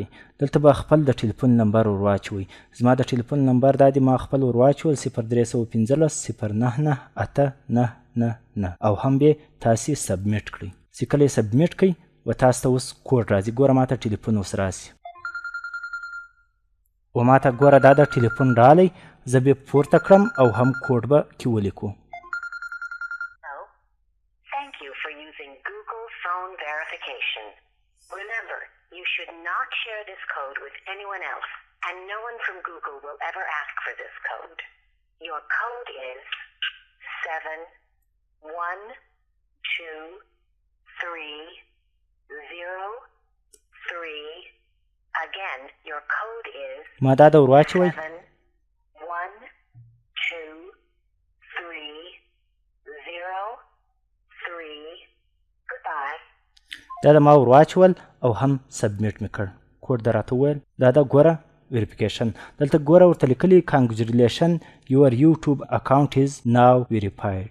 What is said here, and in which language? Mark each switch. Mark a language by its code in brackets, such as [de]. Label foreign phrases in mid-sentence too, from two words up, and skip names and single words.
[ps] دلته به خپل د ټلیفون نمبر ور واچوئ. زما د ټلیفون نمبر دا دی، ما خپل ور واچول 0315 099 899 او هم به تاسې سبمیټ کړئ. چې کله یې سبمیټ کړئ و تاسو ته اوس کوډ راځي. ګوره ما ته ټلیفون اوس راسي و ما ته ګوره دا د ټلیفون رالی، زه به پورته کړم او هم کوډ به کې ولیکو. [en] Remember, you should not share this code with anyone else, and no one from Google will ever ask for this code. Your code is 71230 Again, your code is [ps] ما دا د ور واچوئ. [en] 71230 Goodbye. [ps] دا د ما ور واچول او هم سبمیټ مې کړ. کوډ در راته وویل دا د ګوره ویریفیکیشن. دلته ګوره ورته لیکلي [en] congratulation your YouTube account is now verified.